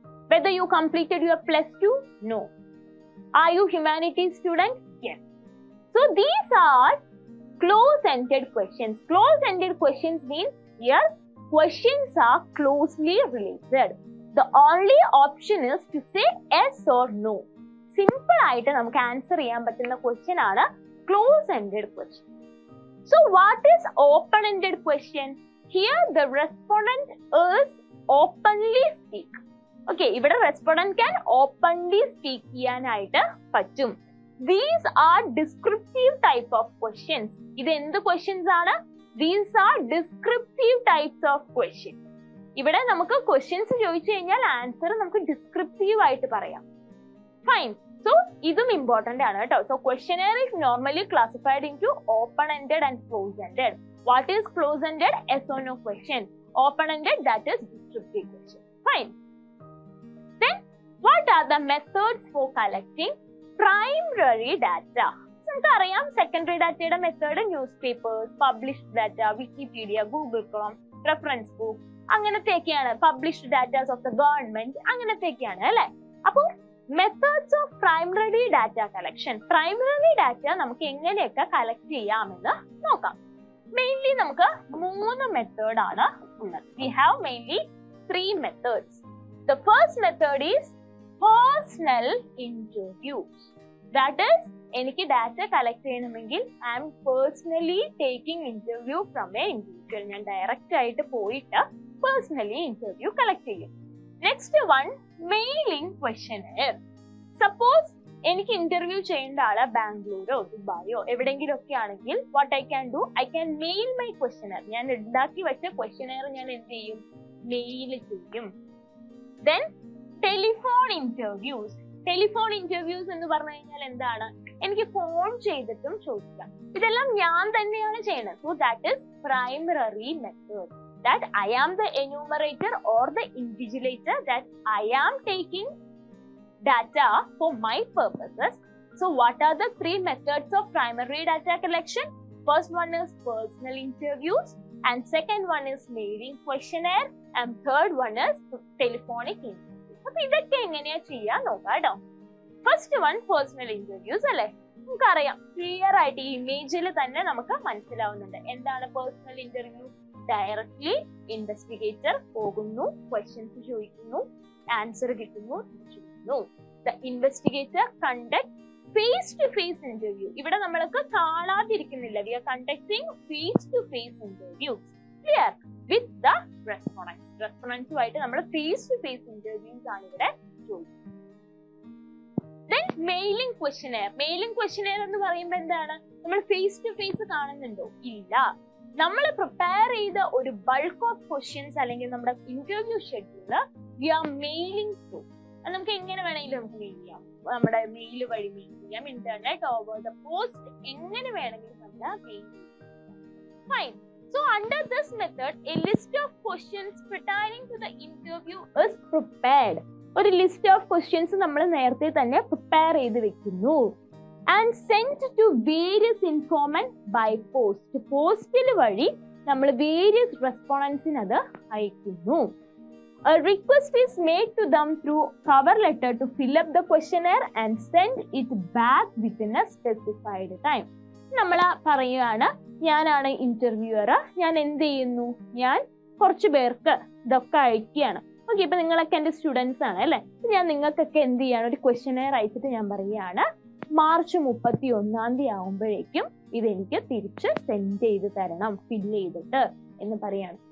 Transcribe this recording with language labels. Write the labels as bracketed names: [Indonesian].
[English] Whether you completed your +2? No. Are you humanities student? Yes. So these are close-ended questions. Close-ended questions means here questions are closely related. The only option is to say yes or no. [Malayalam] Simple ആയിട്ട് നമുക്ക് answer ചെയ്യാൻ പറ്റുന്ന question ആണ് close-ended question. [English] So what is open-ended question? Here the respondent is openly speak. [Malayalam] Okay, ഇവിടെ [English] respondent can openly speak [Malayalam] ചെയ്യാനായിട്ട് പറ്റും. [English] These are descriptive type of questions. [Malayalam] ഇത് എന്ത് questions ആണ്? [English] These are descriptive types of questions. [Malayalam] ഇവിടെ നമുക്ക് questions ചോദിച്ചു കഴിഞ്ഞാൽ ആൻസർ നമുക്ക് ഡിസ്ക്രിപ്റ്റീവ് ആയിട്ട് പറയാം. ഫൈൻ. സോ ഇതും ഇമ്പോർട്ടന്റ് ആണ് കേട്ടോ. [English] So questionnaire is normally classified into open-ended and close-ended. What is close-ended? Yes or no question. Open-ended, that is descriptive question. Fine. What are the methods for collecting primary data? [Malayalam] നമുക്കറിയാം secondary ഡാറ്റയുടെ method news papers, published data, Wikipedia, Google Chrome, reference book, അങ്ങനത്തെയൊക്കെയാണ്. Published datas of the government, അങ്ങനത്തെയൊക്കെയാണ് അല്ലെ. അപ്പോൾ methods of primary data collection, primary data നമുക്ക് എങ്ങനെയൊക്കെ collect ചെയ്യാമെന്ന് നോക്കാം. Mainly നമുക്ക് 3 method ആണ് ഉള്ളത്. [English] We have mainly 3 methods. The first method is personal interviews. That is, [Malayalam] എനിക്ക് ഡാറ്റ കളക്ട് ചെയ്യണമെങ്കിൽ [English] I am personally taking interview from a individual. [Malayalam] ഞാൻ ഡയറക്റ്റ് ആയിട്ട് പോയിട്ട് പേഴ്സണലി ഇന്റർവ്യൂ കളക്ട് ചെയ്യും. Next one, mailing questionnaire. Suppose എനിക്ക് interview ചെയ്യേണ്ട ആള് ബാംഗ്ലൂരോ ദുബായോ എവിടെയെങ്കിലും ഒക്കെ ആണെങ്കിൽ [English] What I can do, I can mail my questionnaire. [Malayalam] ഞാൻ ഉണ്ടാക്കി വെച്ച ക്വസ്റ്റ്യനെയർ ഞാൻ എന്ത് ചെയ്യും, മെയിൽ ചെയ്യും. Then telephone interviews. Telephone interviews എന്ന് പറഞ്ഞു കഴിഞ്ഞാൽ എന്താണ്, എനിക്ക് ഫോൺ ചെയ്തിട്ടും ചോദിക്കാം. ഇതെല്ലാം ഞാൻ തന്നെയാണ് ചെയ്യുന്നത്. [English] So that is primary method. That I am the enumerator or the invigilator, that I am taking data for my purposes. So what are the 3 methods of primary data collection? First one is personal interviews, and second one is mailing questionnaire, and third one is telephonic interviews. [Malayalam] So ഇതൊക്കെ എങ്ങനെയാ ചെയ്യാൻ നോക്കാം കേട്ടോ. First one personal interviews അല്ലെ. നമുക്കറിയാം clear ആയിട്ട് ഈ ഇമേജിൽ തന്നെ നമുക്ക് മനസ്സിലാവുന്നുണ്ട് എന്താണ് പേഴ്സണൽ ഇന്റർവ്യൂ. ഡയറക്ട്ലി ഇൻവെസ്റ്റിഗേറ്റർ പോകുന്നു, ക്വസ്റ്റ്യൻസ് ചോദിക്കുന്നു, ആൻസർ കിട്ടുന്നു, ചോദിക്കുന്നു. [English] The investigator conduct face to face interview. [Malayalam] ഇവിടെ നമ്മൾക്ക് കാണാതിരിക്കുന്നില്ല. [English] We are conducting face to face interviews, clear, with the respondents. [Malayalam] റെസ്പോണ്ടൻസുമായിട്ട് നമ്മൾ ഫേസ് ടു ഫേസ് ഇന്റർവ്യൂസ് ആണ് ഇവിടെ ചോദിക്കുന്നത്. Then mailing questionnaire. Mailing questionnaire എന്ന് പറയുമ്പോൾ എന്താണ്, നമ്മൾ ഫേസ് ടു ഫേസ് കാണുന്നുണ്ടോ, ഇല്ല. നമ്മൾ പ്രിപ്പയർ ചെയ്ത ഒരു ബൾക്ക് ഓഫ് ക്വസ്റ്റ്യൻസ് അല്ലെങ്കിൽ നമ്മുടെ interview schedule [English] We are mailing through. [Malayalam] അത് നമുക്ക് എങ്ങനെ വേണമെങ്കിലും നമുക്ക് മെയിൽ ചെയ്യാം. നമ്മുടെ മെയിൽ വഴി മെയിൽ ചെയ്യാം, ഇന്റർനെറ്റ് ഓവർ ദ പോസ്റ്റ്, എങ്ങനെ വേണമെങ്കിലും നമ്മൾ മെയിൽ ചെയ്യാം. Fine. [English] So under this method, a list of questions pertaining to the interview is prepared. [Malayalam] ഒരു ലിസ്റ്റ് ഓഫ് ക്വസ്റ്റ്യൻസ് നമ്മൾ നേരത്തെ തന്നെ പ്രിപ്പയർ ചെയ്ത് വെക്കുന്നു. [English] And send to various informant by post. [Malayalam] പോസ്റ്റിൽ വഴി നമ്മൾ വേരിയസ് റെസ്പോണ്ടൻസിന് അത് അയക്കുന്നു. [English] A request is made to them through cover letter to fill up the questionnaire and send it back within a specified time. [Malayalam] നമ്മൾ പറയുകയാണ്, ഞാനാണ് ഇന്റർവ്യൂവർ, ഞാൻ എന്ത് ചെയ്യുന്നു, ഞാൻ കുറച്ച് പേർക്ക് ഇതൊക്കെ അയക്കുകയാണ്. ഓക്കെ, ഇപ്പൊ നിങ്ങളൊക്കെ എൻ്റെ സ്റ്റുഡൻസ് ആണ് അല്ലെ. ഞാൻ നിങ്ങൾക്കൊക്കെ എന്ത് ചെയ്യാണ്, ഒരു ക്വസ്റ്റ്യനെയർ അയച്ചിട്ട് ഞാൻ പറയുകയാണ്, മാർച്ച് 31 ആകുമ്പോഴേക്കും ഇതെനിക്ക് തിരിച്ച് സെൻഡ് ചെയ്ത് തരണം, ഫില്ല് ചെയ്തിട്ട് എന്ന് പറയാണ്.